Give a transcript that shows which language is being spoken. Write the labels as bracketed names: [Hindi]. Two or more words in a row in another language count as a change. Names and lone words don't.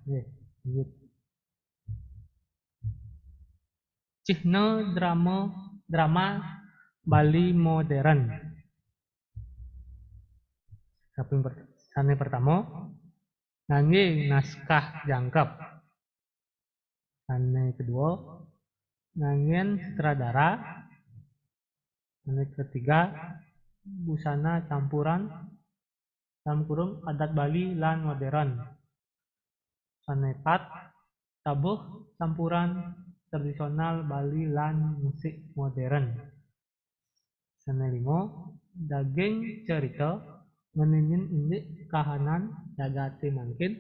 [Balinese] Cihna drama Bali modern. Kaping sane pertama, ngangge naskah jangkep. Sane kedua, nganggen sutradara. Sane ketiga, [Indonesian] busana campuran dalam kurung adat Bali [Balinese] lan modern. Sane 4, [Indonesian] tabuh campuran tradisional Bali [Balinese] lan musik modern. Sane 5, daging cerita meninin indik kahanan jagate mangkin.